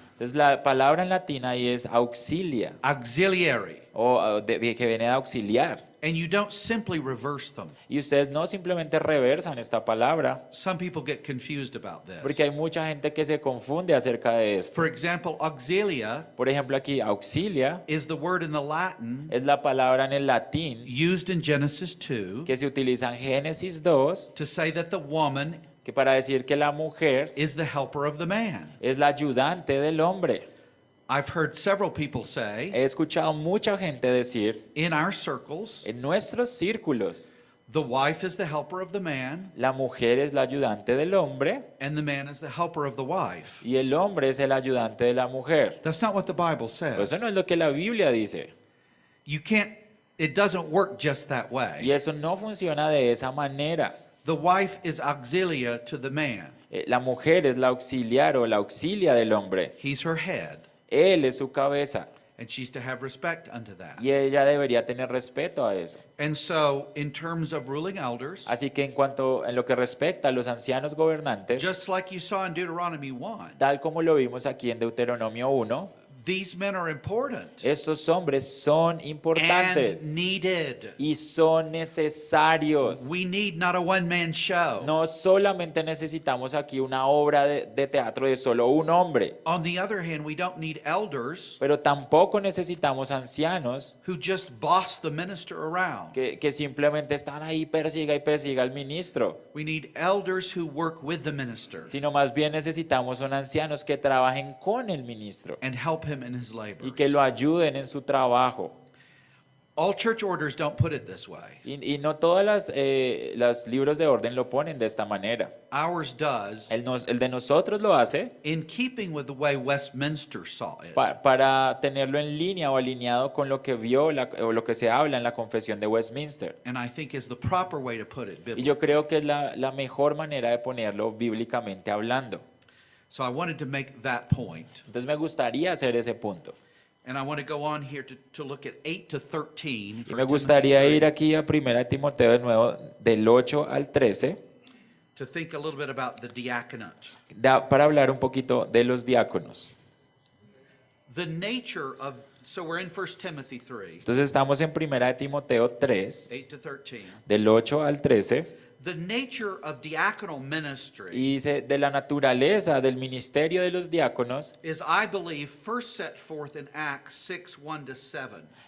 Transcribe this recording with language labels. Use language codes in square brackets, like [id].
[es] Entonces la palabra en latina ahí es auxilia [en] auxiliary. [es] que viene de auxiliar. [en] And you don't simply reverse them. [es] Y ustedes no simplemente reversan esta palabra, [en] Some people get confused about [es] porque hay [en] this. [es] mucha gente que se confunde acerca de esto. [en] For example, auxilia [es] Por ejemplo, aquí auxilia [en] is the word in the Latin [es] es la palabra en el latín [en] used in Genesis 2 [es] que se utiliza en Génesis 2, [en] to say that the woman [es] que para decir que la mujer [en] is the helper of the man. [es] es la ayudante del hombre. [en] I've heard several people say [es] He escuchado mucha gente decir [en] in our circles, [es] en nuestros círculos, [en] the wife is the helper of the man, [es] la mujer es la ayudante del hombre [en] and the man is the helper of the wife. [es] y el hombre es el ayudante de la mujer. [en] That's not what the Bible [es] Pero eso [en] says. [es] no es lo que la Biblia dice. [en] You can't, it doesn't work just that [es] Y [en] way. [es] eso no funciona de esa manera. [en] The wife is auxilia to the man. [es] La mujer es la auxiliar o la auxilia del hombre. [en] He's her head, [es] Él es su cabeza [en] and she's to have respect unto that. [es] y ella debería tener respeto a eso. [en] And so, in terms of ruling elders, [es] Así que en lo que respecta a los ancianos gobernantes, [en] just like you saw in Deuteronomy 1, [es] tal como lo vimos aquí en Deuteronomio 1, [en] these men are important [es] estos hombres son importantes [en] and needed. [es] y son necesarios. [en] We need not a one-man show. [es] No solamente necesitamos aquí una obra de teatro de solo un hombre, [en] On the other hand, we don't need elders [es] pero tampoco necesitamos ancianos [en] who just boss the minister around. [es] que simplemente están ahí persiga y persiga al ministro, [en] We need elders who work with the minister [es] sino más bien necesitamos son ancianos que trabajen con el ministro [en] and help him in his [es] y [en] labors. [es] que lo ayuden en su trabajo. [en] All church orders don't put it this way. [es] Y no todas los libros de orden lo ponen de esta manera. [en] Ours does, [es] El de nosotros lo hace [en] in keeping with the way Westminster saw it. [es] para tenerlo en línea o alineado con lo que vio o lo que se habla en la Confesión de Westminster. [en] And I think is the proper way to put it [es] Y [en] biblically. [es] yo creo que es la mejor manera de ponerlo bíblicamente hablando. [en] So I wanted to make that point. [es] Entonces me gustaría hacer ese punto. [en] And I want to go on here to look at 8 to 13. [es] Y me [en] 1 Timothy [es] gustaría [en] 3, [es] ir aquí a 1 Timoteo de nuevo, del 8 al 13, [en] to think a little bit about the diaconate. [es] para hablar un poquito de los diáconos. [en] The nature of, so we're in 1 Timothy 3, [es] Entonces estamos en 1 Timoteo 3, [en] 8 to 13. [es] del 8 al 13, [en] The nature of diaconal ministry [es] y dice, de la naturaleza del ministerio de los diáconos, [en] is, I believe, first set forth in Acts 6, 1 to 7.